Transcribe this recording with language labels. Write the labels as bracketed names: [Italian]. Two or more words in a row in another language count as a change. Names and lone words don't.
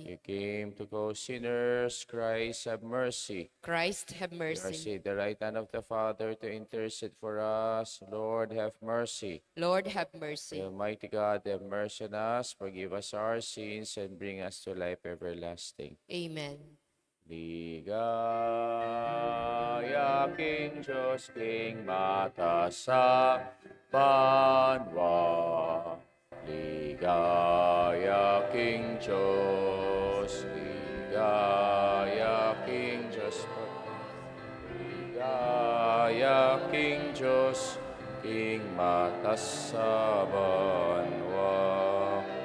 [English] You came to call sinners. Christ, have mercy. Christ, have You are mercy. seated at the right hand of the Father to intercede for us. Lord, have mercy. Lord, have mercy. Almighty God, have mercy on us, forgive us our sins, and bring us to life everlasting. Amen. [Pampanga] Ligaya King Diyos, King Mata sa banwa. Ligaya King Diyos, Ligaya King Diyos, Ligaya King Diyos, King Mata sa banwa.